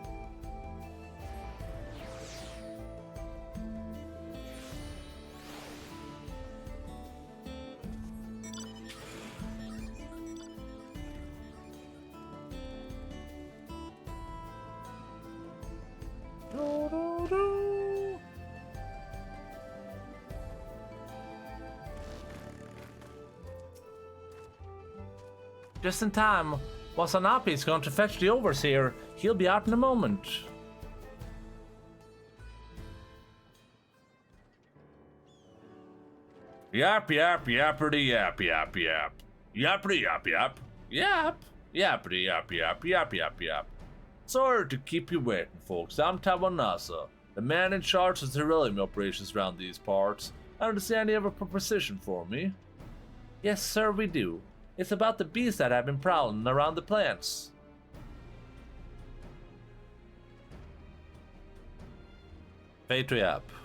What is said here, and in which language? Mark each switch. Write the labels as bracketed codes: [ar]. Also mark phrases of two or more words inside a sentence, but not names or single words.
[en] Just in time. Wasanapi's going to fetch the overseer. He'll be out in a moment. Yap, yap, yapperty, yap, yap, yap. Yappity, yap, yap. Yap. Yappity, yap, yap, yap, yap, yap. Sorry to keep you waiting, folks. I'm Tawanasa, the man in charge of Zerilium operations around these parts. I understand you have a proposition for me. Yes, sir, we do. It's about the beasts that have been prowling around the plants. Patry up.